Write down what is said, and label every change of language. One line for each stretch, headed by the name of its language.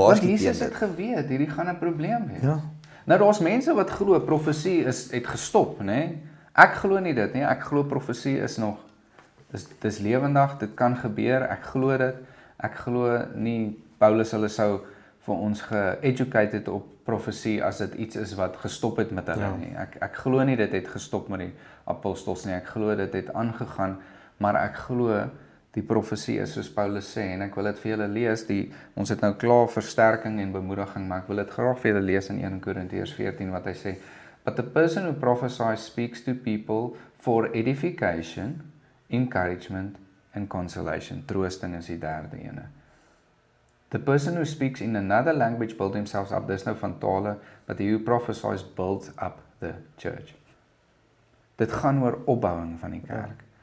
Afrikaans: Want Jesus het geweet, hierdie gaan 'n probleem hê. Ja. Nou daar's mense wat glo profesie het gestop, nê? Ek glo nie dit nie. Ek glo profesie is nog dis lewendig, dit kan gebeur. Ek glo dit. Ek glo nie Paulus hulle sou vir ons ge-educated op profesie as dit iets is wat gestop het met hulle nie. Ek glo nie dit het gestop met die apostels nie. Ek glo dit het aangegaan. Maar ek glo die profesie is soos Paulus sê, en ek wil dit vir julle lees, ons het nou klaar versterking en bemoediging, maar ek wil dit graag vir julle lees in 1 Korintiërs 14 wat hy sê,
English: but the person who prophesies speaks to people for edification, encouragement and consolation.
Afrikaans: Troosting is die derde ene.
English: The person who speaks in another language builds himself up,
Afrikaans: dis nou van tale,
English: but he who prophesies builds up the church.
Afrikaans: Dit gaan oor opbouing van die kerk.